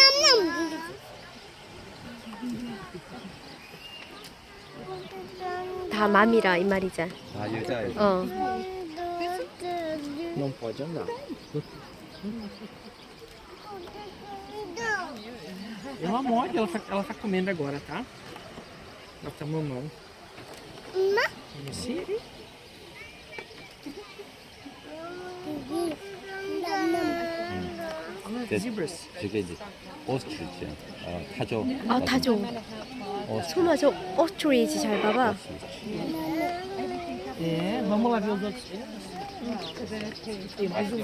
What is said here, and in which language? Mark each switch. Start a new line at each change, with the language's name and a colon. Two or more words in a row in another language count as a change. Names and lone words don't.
Korean: 다 맘이라 이 말이자. 다 여자예요.
Portuguese: Não pode andar. Ela morde, ela tá comendo agora, tá? Ela tá mamando. Sim. Zebras.
Korean: 저게 이제 오스트리치야. 타조. 아, 타조. 소마 저 오스트리치 잘 봐봐.
Portuguese: É, vamos lá ver os outros. Tem mais um.